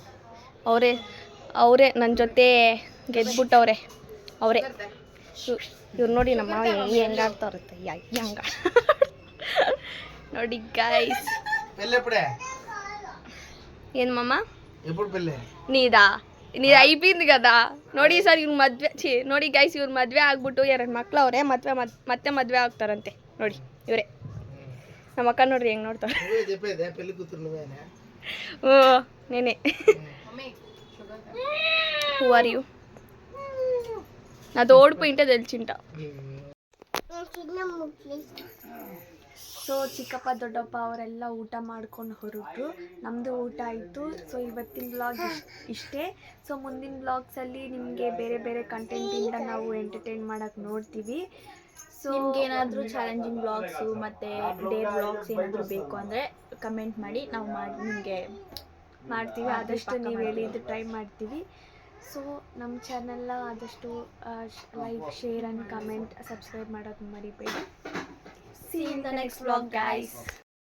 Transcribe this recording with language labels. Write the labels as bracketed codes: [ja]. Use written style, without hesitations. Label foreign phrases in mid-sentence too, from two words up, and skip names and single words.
[kn] ಅವರೇ ನನ್ನ ಜೊತೆ ಗೆದ್ಬಿಟ್ಟವ್ರೆ. ಅವರೇ ಇವ್ರು ನೋಡಿ. ನಮ್ಮ ಮಾವ ಹೆಂಗಾಡ್ತಾವ್ರತ್ತೆ ಹೆಂಗ ನೋಡಿ ಗೈಸ್. ಏನು ಮಮ್ಮ ನೀದು [te] అయిపోయింది కదా. [kn] ನೋಡಿ ಸರ್, ಇವ್ರು ಮದುವೆ ನೋಡಿ ಗೈಸ್, ಇವ್ರು ಮದುವೆ ಆಗ್ಬಿಟ್ಟು 2 ಮಕ್ಳು ಅವರೇ. ಮತ್ತೆ ಮದುವೆ ಆಗ್ತಾರಂತೆ. ನೋಡಿ ಇವರೇ ನಮ್ಮ ಅಕ್ಕ. ನೋಡ್ರಿ ಹೆಂಗೆ ನೋಡ್ತಾರೆ. [te] ఓ నేనే. [en] Who are you? [te] నాది ఓడిపోయింటే తెలిసింట. [kn] ಸೊ ಚಿಕ್ಕಪ್ಪ ದೊಡ್ಡಪ್ಪ ಅವರೆಲ್ಲ ಊಟ ಮಾಡ್ಕೊಂಡು ಹೊರಟರು. ನಮ್ಮದು ಊಟ ಆಯಿತು. ಸೊ ಇವತ್ತಿನ ವ್ಲಾಗ್ ಇಷ್ಟೇ. ಸೊ ಮುಂದಿನ ವ್ಲಾಗ್ಸಲ್ಲಿ ನಿಮಗೆ ಬೇರೆ ಬೇರೆ ಕಂಟೆಂಟಿಂದ ನಾವು ಎಂಟರ್ಟೈನ್ ಮಾಡೋಕ್ಕೆ ನೋಡ್ತೀವಿ. ಸೊ ನಿಮ್ಗೇನಾದರೂ [en] challenging vlogs [kn] ಮತ್ತು [en] dare vlogs [kn] ಏನಾದರೂ ಬೇಕು ಅಂದರೆ ಕಮೆಂಟ್ ಮಾಡಿ, ನಾವು ನಿಮಗೆ ಮಾಡ್ತೀವಿ. ಆದಷ್ಟು ನೀವು ಹೇಳಿದ್ದು ಟ್ರೈ ಮಾಡ್ತೀವಿ. ಸೊ ನಮ್ಮ ಚಾನೆಲ್ನ ಆದಷ್ಟು [en] like, share and comment, subscribe [kn] ಮಾಡೋದು ಮರಿಬೇಡಿ. [en] see you in the next vlog, guys.